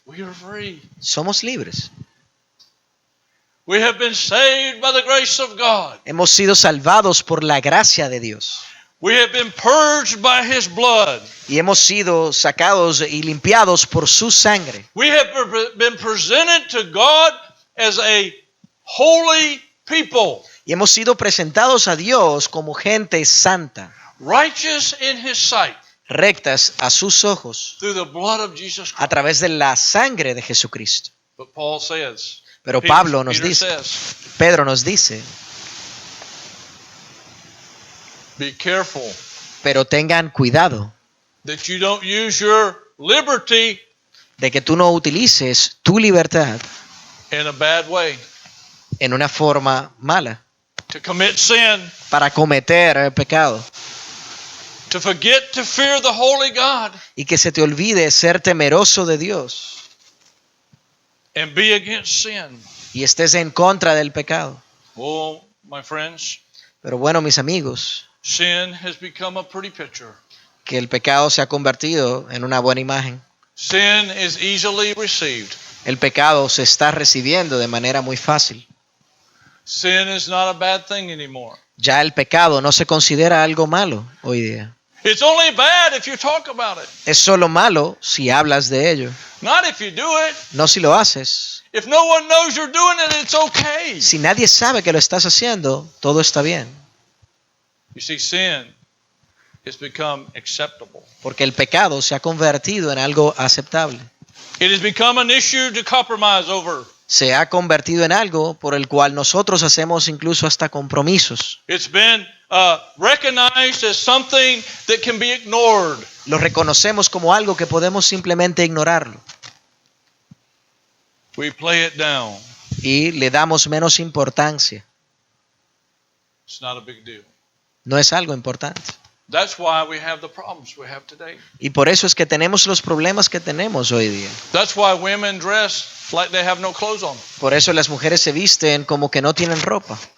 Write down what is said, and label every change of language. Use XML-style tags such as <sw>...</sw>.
<en>We are free.</en> <es>Somos libres.</es> <en>We have been saved by the grace of God.</en> <es>Hemos sido salvados por la gracia de Dios.</es> <en>We have been purged by His blood.</en> <es>Y hemos sido sacados y limpiados por su sangre.</es> <en>We have been presented to God as a holy people,</en> <es>Y hemos sido presentados a Dios como gente santa,</es> <en>righteous in His sight,</en> <es>rectas a sus ojos,</es> <en>through the blood of Jesus</en> <es>a</es> <en>Christ.</en> <es>través de la sangre de Jesucristo.</es> <en>But Paul says,</en> <es>Pero</es> <en>Peter-</en> <es>Pablo nos</es> <en>Peter</en> <es>dice,</es> <en>says,</en> <es>Pedro nos dice,</es> <en>be careful</en> <es>pero tengan cuidado</es> <en>that you don't use your liberty</en> <es>de que tú no utilices tu libertad</es> <en>in a bad way</en> <es>en una forma mala</es> <en>to commit sin,</en> <es>para cometer pecado</es> <en>to forget to fear the holy God</en> <es>y que se te olvide ser temeroso de Dios</es> <en>and be against sin.</en> <es>y estés en contra del pecado.</es> <en>Oh, my friends,</en> <es>Pero bueno, mis amigos,</es> <en>sin has become a pretty picture.</en> <es>que el pecado se ha convertido en una buena imagen.</es> <en>Sin is easily received.</en> <es>El pecado se está recibiendo de manera muy fácil.</es> <en>Sin is not a bad thing anymore.</en> <es>Ya el pecado no se considera algo malo hoy día.</es> <en>It's only bad if you talk about it,</en> <es>Es solo malo si hablas de ello,</es> <en>not if you do it.</en> <es>no si lo haces.</es> <en>If no one knows you're doing it, it's okay.</en> <es>Si nadie sabe que lo estás haciendo, todo está bien.</es> <en>You see, sin has become acceptable.</en> <es>Porque el pecado se ha convertido en algo aceptable.</es> <en>It has become an issue to compromise over.</en> <es>Se ha convertido en algo por el cual nosotros hacemos incluso hasta compromisos.</es> <en>It's been recognized as something that can be ignored.</en> <es>Lo reconocemos como algo que podemos simplemente ignorarlo</es> <en>We play it down.</en> <es>y le damos menos importancia.</es> <en>It's not a big deal.</en> <es>No es algo importante.</es> <en>That's why we have the problems we have today.</en> <es>Y por eso es que tenemos los problemas que tenemos hoy día.</es> <en>That's why women dress like they have no clothes on.</en> <es>Por eso las mujeres se visten como que no tienen ropa.</es>